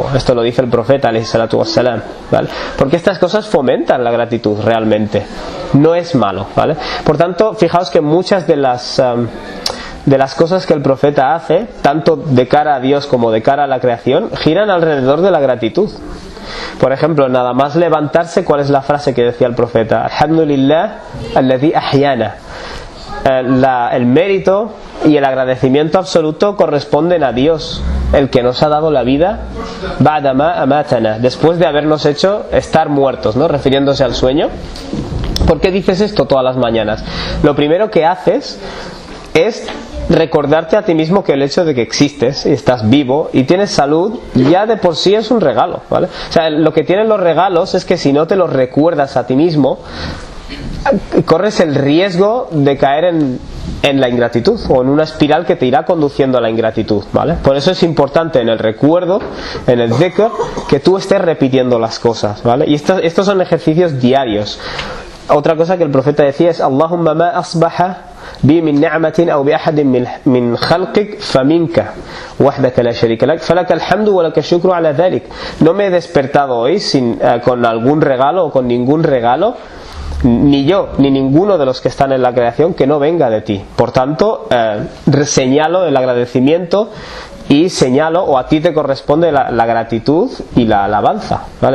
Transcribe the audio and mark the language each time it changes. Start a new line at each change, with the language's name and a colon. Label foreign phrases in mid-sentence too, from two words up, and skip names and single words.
Spanish: Esto lo dice el profeta ﷺ, ¿vale? Porque estas cosas fomentan la gratitud realmente. No es malo, ¿vale? Por tanto, fijaos que muchas de las cosas que el profeta hace, tanto de cara a Dios como de cara a la creación, giran alrededor de la gratitud. Por ejemplo, nada más levantarse, ¿cuál es la frase que decía el profeta?
Arabic: الحمد لله الذي أحيانا.
Spanish: El mérito y el agradecimiento absoluto corresponden a Dios, el que nos ha dado la vida,
Arabic: بعد ما أماتنا,
Spanish: después de habernos hecho estar muertos, ¿no? Refiriéndose al sueño. ¿Por qué dices esto todas las mañanas? Lo primero que haces es recordarte a ti mismo que el hecho de que existes y estás vivo y tienes salud ya de por sí es un regalo, ¿vale? O sea, lo que tienen los regalos es que si no te los recuerdas a ti mismo, corres el riesgo de caer en la ingratitud o en una espiral que te irá conduciendo a la ingratitud, ¿vale? Por eso es importante en el recuerdo, en el dhikr, que tú estés repitiendo las cosas, ¿vale? Y estos son ejercicios diarios. Otra cosa que el profeta decía es
Arabic: اللهم ما أصبح بي من نعمة أو بأحد من خلقك فمنك وحدك لا شريك لك فلك الحمد ولك الشكر على ذلك.
Spanish: No me he despertado hoy con algún regalo o con ningún regalo, ni yo, ni ninguno de los que están en la creación, que no venga de ti. Por tanto, señalo el agradecimiento y señalo, o a ti te corresponde la gratitud y la alabanza, ¿vale?